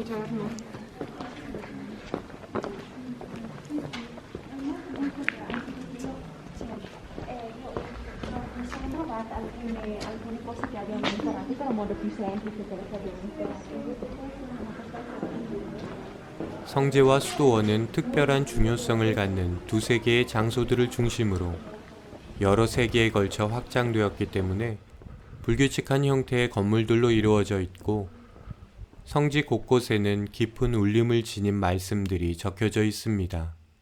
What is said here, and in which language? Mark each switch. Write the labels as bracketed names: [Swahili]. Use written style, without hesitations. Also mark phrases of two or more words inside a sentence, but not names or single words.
[Italian] Mi sono trovata alcune cose che abbiamo imparato, però in modo più semplice per che abbiamo imparato. [Korean] 성지와 수도원은 특별한 중요성을 갖는 두세 개의 장소들을 중심으로 여러 세기에 걸쳐 확장되었기 때문에 불규칙한 형태의 건물들로 이루어져 있고 성지 곳곳에는 깊은 울림을 지닌 말씀들이 적혀져 있습니다.